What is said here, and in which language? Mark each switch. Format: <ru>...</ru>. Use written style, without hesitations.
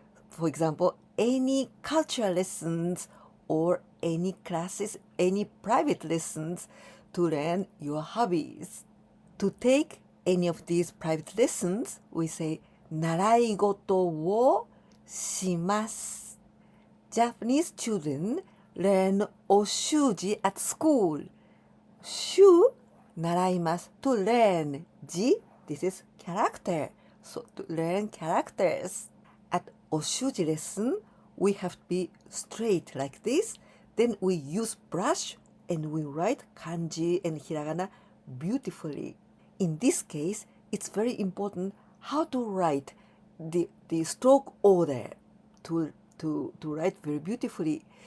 <en>For example, any cultural lessons or any classes, any private lessons to learn your hobbies. To take any of these private lessons, we say</en> <ja>習い事をします.</ja> <en>Japanese children learn お習字 at school.</en> <ja>習 習います</ja> <en>to learn. 字 this is character. So to learn characters. At お習字 lesson, we have to be straight like this. Then we use brush and we write kanji and hiragana beautifully. In this case, it's very important how to write the stroke order to write very beautifully.</en>